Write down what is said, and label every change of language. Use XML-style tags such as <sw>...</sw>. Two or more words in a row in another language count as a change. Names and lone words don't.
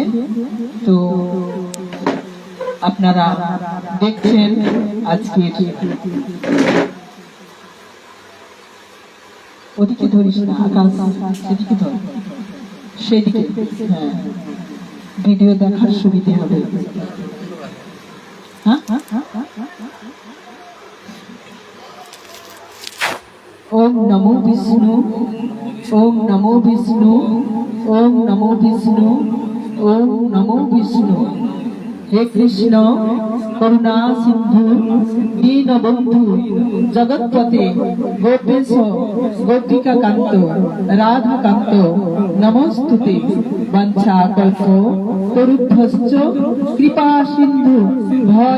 <bn>তো আপনারা দেখছেন আজকে ওদিকে ধরিস না, আকাশ সেদিকে ধর, সেদিকে। হ্যাঁ, ভিডিও দেখার সুবিধে হবে।</bn> <sa>ওম নমো বিষ্ণু, ওম নমো বিষ্ণু, ওম নমো বিষ্ণু, ওম নমো বিষ্ণু। হে কৃষ্ণ করুণা সিন্ধু দীনবন্ধু জগৎপতে গোপেশ গোপিকাকান্ত রাধাকান্ত নমস্তুতে। বাঞ্ছা কল্প তরুভ্যশ্চ কৃপা সিন্ধু ভয়।</sa>